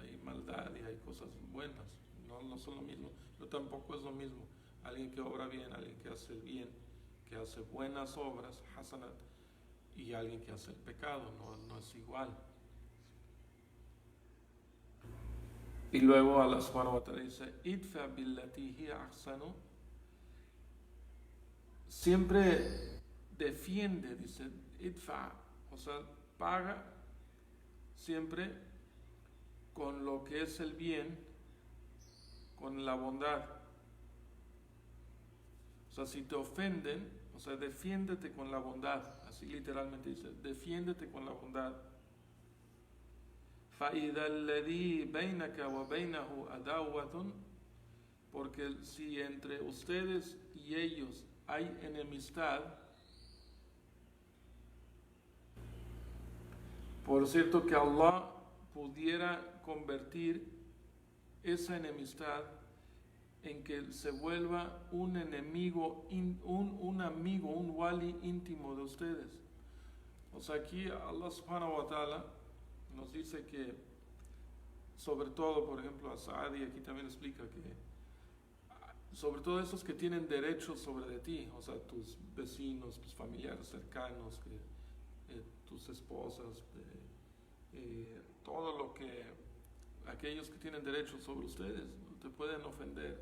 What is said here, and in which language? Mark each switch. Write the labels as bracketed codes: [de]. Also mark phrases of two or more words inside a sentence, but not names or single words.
[es] Hay maldad y hay cosas buenas, no son lo mismo, pero tampoco es lo mismo alguien que obra bien, alguien que hace bien, que hace buenas obras, hasanat, y alguien que hace el pecado, no es igual. Y luego [ar] الله سبحانه وتعالى [es] dice, [ar] ادفع بالتي هي أحسن, [es] siempre defiende, dice, idfa, o sea, paga siempre con lo que es el bien, con la bondad. O sea, si te ofenden, o sea, defiéndete con la bondad. Así literalmente dice, defiéndete con la bondad. [ar] فَإِذَا الَّذِي بَيْنَكَ وَبَيْنَهُ عَدَاوَةٌ, [es] porque si entre ustedes y ellos hay enemistad, por cierto que Allah pudiera convertir esa enemistad en que se vuelva un enemigo, un amigo, un wali íntimo de ustedes. O sea, aquí [ar] الله سبحانه وتعالى [es] nos dice que, sobre todo, por ejemplo, a Saadi aquí también explica que, sobre todo esos que tienen derechos sobre de ti, o sea, tus vecinos, tus familiares cercanos, tus esposas, todo lo que, aquellos que tienen derechos sobre ustedes, te pueden ofender.